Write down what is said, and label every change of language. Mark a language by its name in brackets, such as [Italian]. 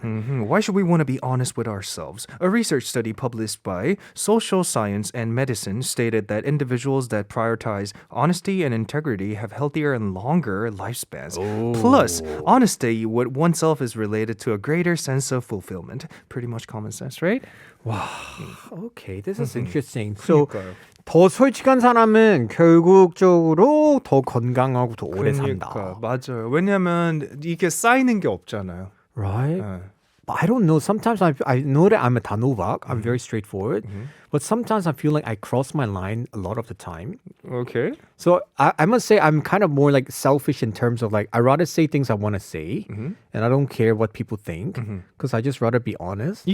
[English] Why should we want to be honest with ourselves? A research study published by Social Science and Medicine stated that individuals that prioritize honesty and integrity have healthier and longer lifespans. Plus, honesty with oneself is related to a greater sense of fulfillment. Pretty much common sense, right? Okay, this is interesting. So, [Korean] 더 솔직한 사람은 결국적으로 더 건강하고 더 오래 산다. 그러니까 맞아요. 왜냐면 이게 쌓이는 게 없잖아요. [English] Right? But I don't know. Sometimes I know that I'm a 단호박. I'm very straightforward. But sometimes I feel like I cross my line a lot of the time. Okay. So I must say I'm kind of more like selfish in terms of like I rather say things I want to say and I don't care what people think because I just rather be honest.